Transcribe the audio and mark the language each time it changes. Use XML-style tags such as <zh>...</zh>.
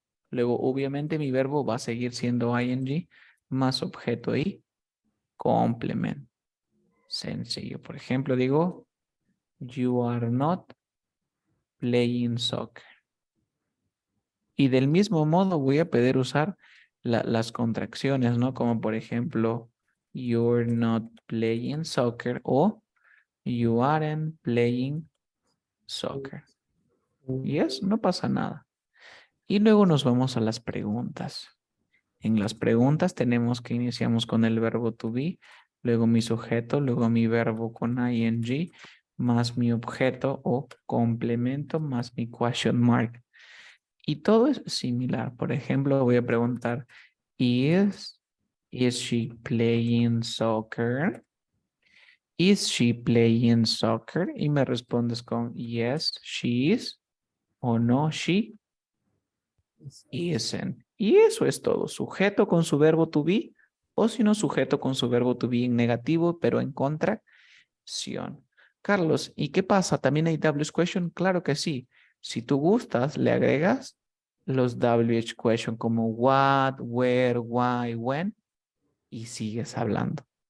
<es>Luego, obviamente, mi verbo va a seguir siendo ing más objeto y complemento. Sencillo. Por ejemplo, digo,</es> <en>you are not playing soccer.</en> <es>Y del mismo modo voy a poder usar las contracciones, ¿no? Como por ejemplo,</es> <en>you're not playing soccer</en> <es>o</es> <en>you aren't playing soccer.</en> <es>Y eso no pasa nada. Y luego nos vamos a las preguntas. En las preguntas tenemos que iniciamos con el verbo to be, luego mi sujeto, luego mi verbo con ing, más mi objeto o complemento, más mi question mark. Y todo es similar. Por ejemplo, voy a preguntar,</es> <en>is she playing soccer? Is she playing soccer?</en> <es>Y me respondes con</es> <en>yes, she is,</en> <es>o</es> <en>no, she isn't.</en> <es>Y eso es todo. Sujeto con su verbo to be, o si no, sujeto con su verbo to be en negativo, pero en contracción. Carlos, ¿y qué pasa? ¿También hay WH question? Claro que sí. Si tú gustas, le agregas los WH question como what, where, why, when, y sigues hablando.</es>